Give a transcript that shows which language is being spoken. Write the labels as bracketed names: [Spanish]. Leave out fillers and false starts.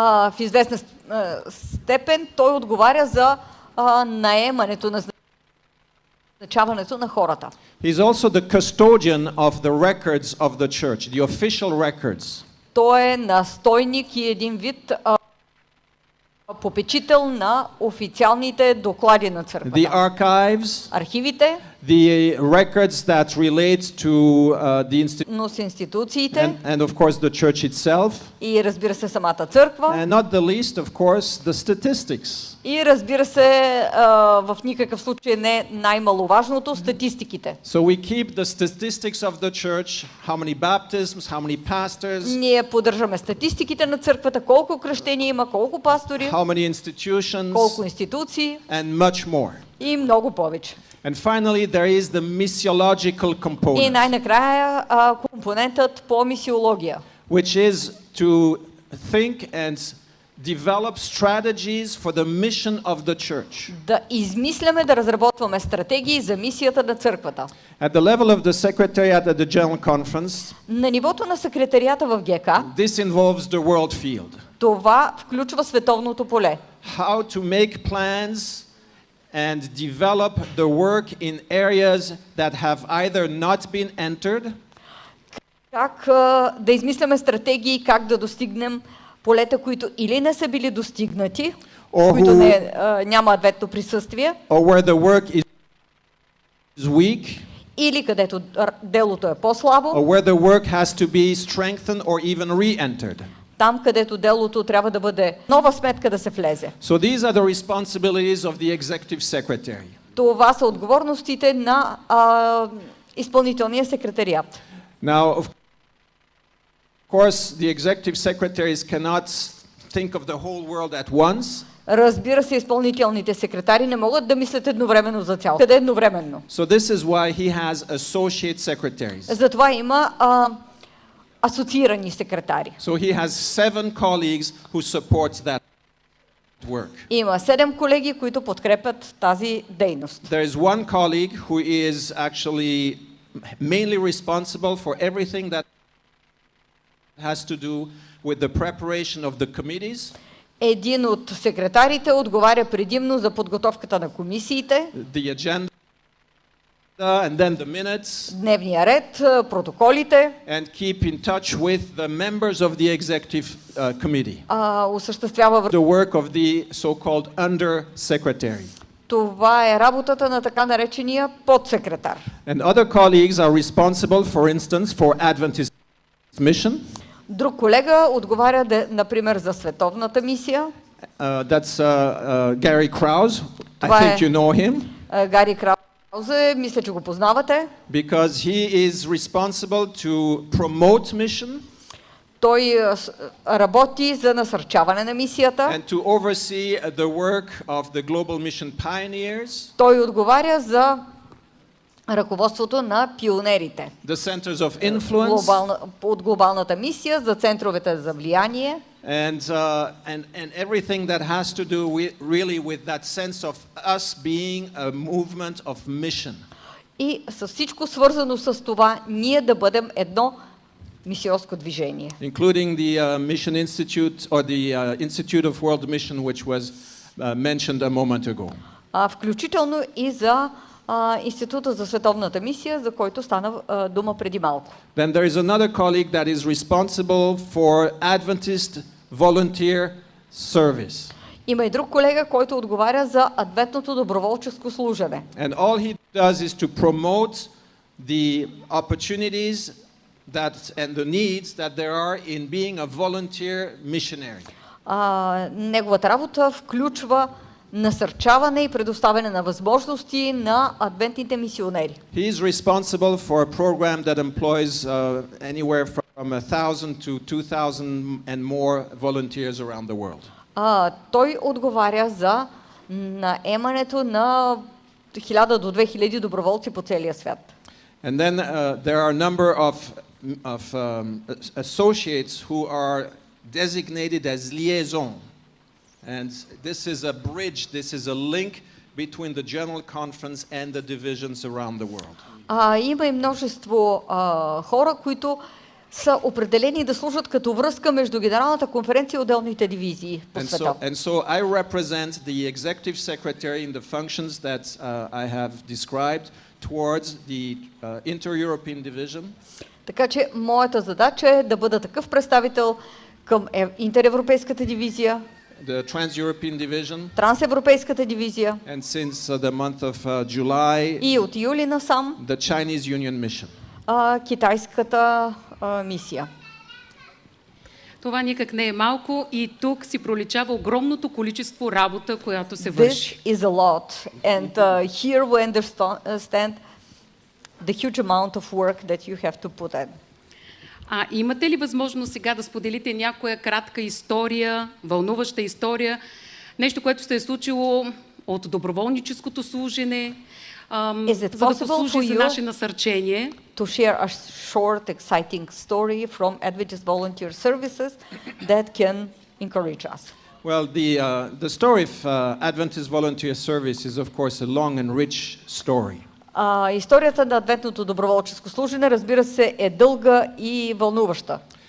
[Bulgarian] В известна степен той отговаря за наемането, назначаването на хората. [English] He's also the custodian of the records of the church, the official records. [Bulgarian] Той е настойник и един вид попечител на официалните доклади на [English] The [Bulgarian] църквата. [English] archives, [Bulgarian] Архивите, [English] the records that relate to the [Bulgarian] но с институциите [English] and of course the church itself, [Bulgarian] и разбира се самата църква [English] and not the least, of course, the statistics. [Bulgarian] и разбира се в никакъв случай не най-маловажното статистиките. [English] So we keep the statistics of the church, how many baptisms, how many pastors, [Bulgarian] Ние поддържаме статистиките на църквата, колко кръщения има, колко пастори, [English] how many institutions, [Bulgarian] колко институции [English] and much more. [Bulgarian] и много повече. [English] And finally, there is the missiological [Bulgarian] И [English] component, [Bulgarian] най-накрая компонентът по мисиология, [English] which is to think and develop strategies for the mission of the church. [Bulgarian] да измисляме, да разработваме стратегии за мисията на църквата. [English] At the level of the secretariat at the General Conference, [Bulgarian] На нивото на секретарията в ГК, [English] this involves the world field. [Bulgarian] това включва световното поле. [English] How to make plans and develop the work in areas that have either not been entered [Bulgarian] Как да измисляме стратегии, как да достигнем полета, които или не са били достигнати, в които няма адвентно присъствие, [English] or where the work is weak, [Bulgarian] или където делото е по-слабо, [English] or where the work has to be strengthened or even re-entered. [Bulgarian] там където делото трябва да бъде нова сметка да се влезе. [English] So these are the responsibilities of the executive secretary. [Bulgarian] Това са отговорностите на изпълнителния секретариат. [English] Now, of course, the executive secretaries cannot think of the whole world at once. [Bulgarian] Разбира се, изпълнителните секретари не могат да мислят едновременно за цялото. Къде едновременно? [English] So this is why he has associate secretaries. [Bulgarian] Затова има асоциирани секретари. [English] So he has 7 colleagues who supports that work. [Bulgarian] Има 7 колеги, които подкрепят тази дейност. [English] There is one colleague who is actually mainly responsible for everything that has to do with the preparation of the committees, [Bulgarian] Един от секретарите отговаря предимно за подготовката на комисиите, [English] the agenda and then the minutes, [Bulgarian] дневния ред, протоколите, [English] and keep in touch with the members of the executive committee. [Bulgarian] осъществява. [English] The work of the so-called under-secretary. [Bulgarian] Това е работата на така наречения подсекретар. [English] And other colleagues are responsible, for instance, for Adventist mission. [Bulgarian] Друг колега отговаря, например, за световната мисия. [English] That's Gary Krause. I [Bulgarian] Това [English] think you know him. [Bulgarian] Гари Краузе, мисля, че го познавате. [English] Because he is responsible to promote mission [Bulgarian] Той работи за насърчаване на мисията. [English] and to oversee the work of the global mission pioneers, [Bulgarian] Той отговаря за ръководството на пионерите. [English] the centers of influence, [Bulgarian] От глобалната мисия, за центровете за влияние. [English] and everything that has to do really with that sense of us being a movement of mission. [Bulgarian] И с всичко свързано с това, ние да бъдем едно мисионско движение. [English] Including the Mission Institute or the Institute of World Mission, which was mentioned a moment ago. [Bulgarian] Включително и за Института за световната мисия, за който стана дума преди малко. [English] Then there is another colleague that is responsible for Adventist volunteer service. [Bulgarian] Има и друг колега, който отговаря за адвентното доброволческо служене. [English] And all he does is to promote the opportunities and the needs that there are in being a volunteer missionary. [Bulgarian] Неговата работа включва насърчаване и предоставяне на възможности на адвентните мисионери. [English] He is responsible for a program that employs anywhere from 1,000 to 2,000 and more volunteers around the world. [Bulgarian] Той отговаря за наемането на 1000 до 2000 доброволци по целия свят. [English] And then there are a number of associates who are designated as liaison. And this is a bridge, this is a link between the General Conference and the divisions around the world. [Bulgarian] Има и множество хора, които са определени да служат като връзка между Генералната конференция и отделните дивизии по света. [English] And so I represent the executive secretary in the functions that I have described towards the inter-European division. [Bulgarian] Така че моята задача е да бъда такъв представител към интеревропейската дивизия, [English] the Trans-European Division, [Bulgarian] трансевропейската дивизия, [English] and since the month of July, [Bulgarian] и от юли насам, [English] the Chinese Union Mission. [Bulgarian] китайската мисия. Това никак не е малко и тук си проличава огромното количество работа, която се върши. [English] This is a lot, and here we understand the huge amount of work that you have to put in. [Bulgarian] Имате ли възможност сега да споделите някоя кратка история, вълнуваща история, нещо, което сте е случило от доброволническото служене, за да послужи за наше насърчение? [English] To share a short, exciting story from Adventist Volunteer Services that can encourage us. Well, the story of Adventist Volunteer Service is, of course, a long and rich story. [Bulgarian] Историята на адвентното доброволческо служене, разбира се, е дълга и вълнуваща.